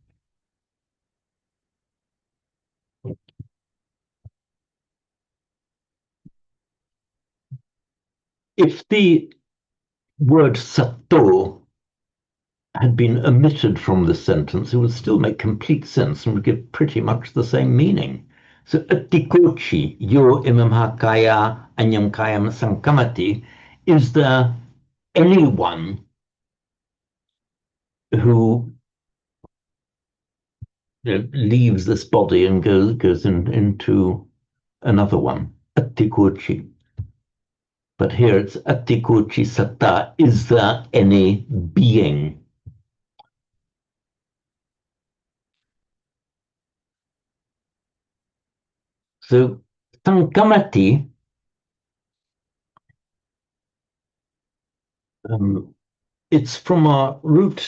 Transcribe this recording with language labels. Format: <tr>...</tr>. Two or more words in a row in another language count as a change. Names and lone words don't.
<en>If the word sato had been omitted from the sentence, it would still make complete sense and would give pretty much the same meaning.</en> <pi>So atikochi yo imamhakaya anyamkayam sankamati,</pi> <en>is there anyone who leaves this body and goes into another one? Atikochi. But here it's</en> <pi>atikochi satta.</pi> <en>Is there any being? So sankamati, it's from our root.</en>